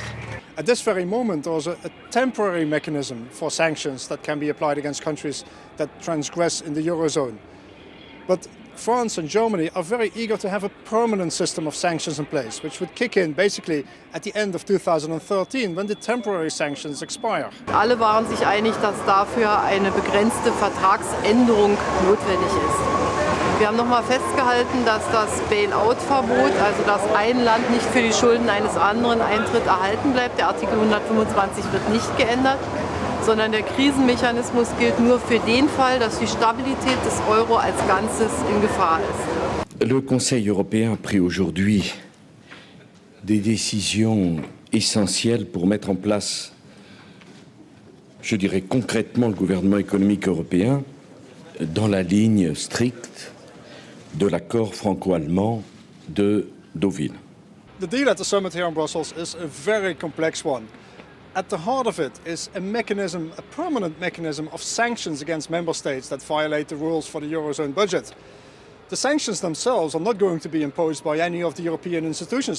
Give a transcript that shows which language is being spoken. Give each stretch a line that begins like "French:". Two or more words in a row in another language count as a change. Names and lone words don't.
English: At this very moment, there's a temporary mechanism for sanctions that can be applied against countries that transgress in the Eurozone. But France and Germany are very eager to have a permanent system of sanctions in place, which would kick in basically at the end of 2013, when the temporary sanctions expire.
German: Alle waren sich einig, dass dafür eine begrenzte Vertragsänderung notwendig ist. Wir haben nochmal festgehalten, dass das Bail-out-Verbot, also dass ein Land nicht für die Schulden eines anderen eintritt, erhalten bleibt. Der Artikel 125 wird nicht geändert, sondern der Krisenmechanismus gilt nur für den Fall, dass die Stabilität des Euro als Ganzes in Gefahr ist.
French: Le Conseil européen a pris aujourd'hui des décisions essentielles pour mettre en place, je dirais concrètement, le gouvernement économique européen dans la ligne stricte de l'accord franco-allemand de Deauville.
English: The deal at the summit here in Brussels is a very complex one. At the heart of it is a mechanism, a permanent mechanism of sanctions against member states that violate the rules for the Eurozone budget. The sanctions themselves are not going to be imposed by any of the European institutions.